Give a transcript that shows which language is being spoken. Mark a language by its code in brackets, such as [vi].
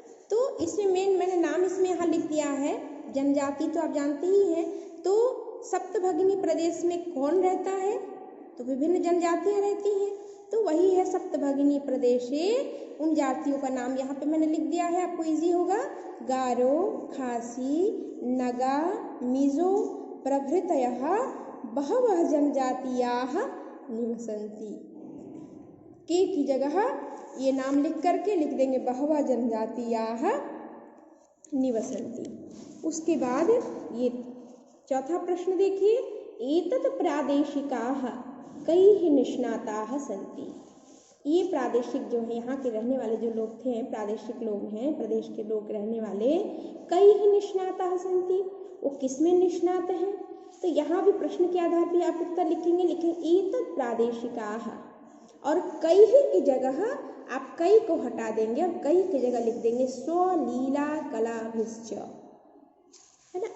[hi] तो इसमें मैंने नाम इसमें यहाँ लिख दिया है, जनजाति तो आप जानते ही हैं। तो सप्तभगिनी प्रदेश में कौन रहता है, तो विभिन्न जनजातियाँ रहती हैं, तो वही है सप्तभगिनी प्रदेशे। उन जातियों का नाम यहाँ पे मैंने लिख दिया है, आपको इजी होगा। [sa] गारो, खासी, नगा, मिजो प्रभृतयः बहवः जनजातियाः निवसन्ति। [hi] के की जगह ये नाम लिख करके लिख देंगे [sa] बहवः जनजातियाः निवसन्ति। [hi] उसके बाद ये चौथा प्रश्न देखिए, [sa] एतत् प्रादेशिकाः कैः निष्णाताः सन्ति। [hi] ये प्रादेशिक जो है यहाँ के रहने वाले जो लोग थे, प्रादेशिक लोग हैं, प्रदेश के लोग रहने वाले, [sa] कैः निष्णाताः सन्ति, [hi] वो किसमें निष्णात हैं। तो यहाँ भी प्रश्न के आधार पर आप उत्तर लिखेंगे, [sa] एतत् प्रादेशिकाः, [hi] और कैः की जगह आप कई को हटा देंगे और कई की जगह लिख देंगे [sa] स्वलीला कलाभिश्च, [hi] है ना।